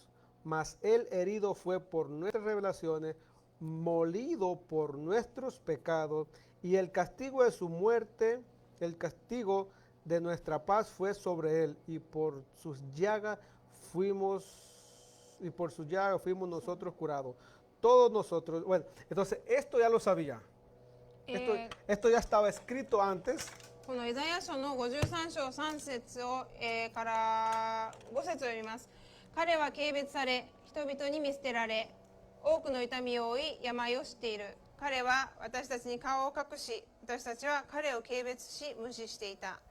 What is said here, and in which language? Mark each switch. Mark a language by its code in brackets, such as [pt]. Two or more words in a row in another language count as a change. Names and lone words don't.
[es] Mas él herido fue por nuestras revelaciones, molido por nuestros pecados, y el castigo de su muerte, el castigo de nuestra paz fue sobre él, y por sus llagas fuimos nosotros curados. Todos nosotros, bueno, entonces esto ya lo sabía. Esto ya estaba escrito antes. [ja] このイザヤ書の53章3節を、から5節を読みます。彼は軽蔑され、人々に見捨てられ、多くの痛みを負い、病を知っている。彼は私たちに顔を隠し、私たちは彼を軽蔑し、無視していた。